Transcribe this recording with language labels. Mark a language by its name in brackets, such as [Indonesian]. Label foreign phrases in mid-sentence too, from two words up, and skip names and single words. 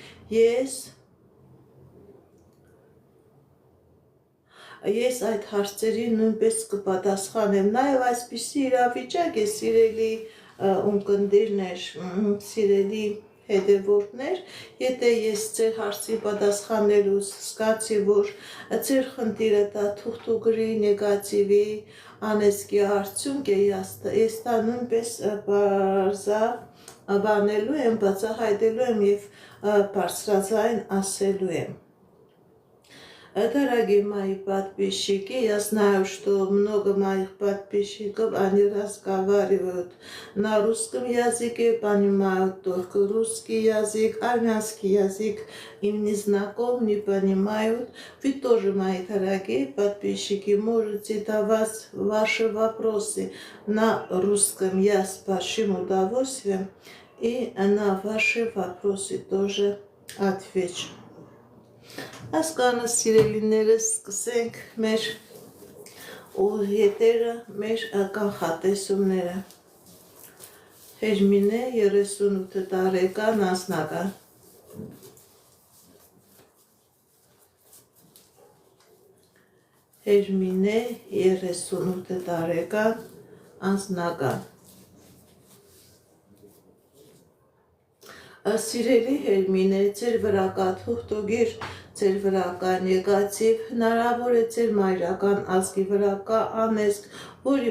[Armenian] ես այդ հարցերի նույնպես կպատասխանեմ։ Նաև այսպիսի իրավիճակ է, սիրելի ունկնդիրներ, սիրելի հետևորդներ, եթե ես ձեր հարցի պատասխանելուց զգացի, որ ձեր խնդիրը դա թուղթուղրի, նեգատիվի, անեսկի արդյունք է, ես դա նույնպես բանելու եմ, բացահայտելու եմ և բարձրաձայն ասելու եմ։ [Russian] Дорогие мои подписчики, я знаю, что много моих подписчиков, они разговаривают на русском языке, понимают только русский язык, армянский язык им не знаком, не понимают. Вы тоже, мои дорогие подписчики, можете давать ваши вопросы на русском, я с большим удовольствием И на ваши вопросы тоже отвечу. [Armenian] Ասկանը սիրելիներս սկսենք մեր ետերը, մեր կանխատեսումները։ Հերմինե 38 տարեկան անձնական։ Հերմինե 38 տարեկան անձնական։ Սիրելի Հերմինե, ձեր վրա կա թուղթուգիր, ձեր վրա կա նեգատիվ, հնարավոր է ձեր մայրական ազգի վրա կա անեզք, որի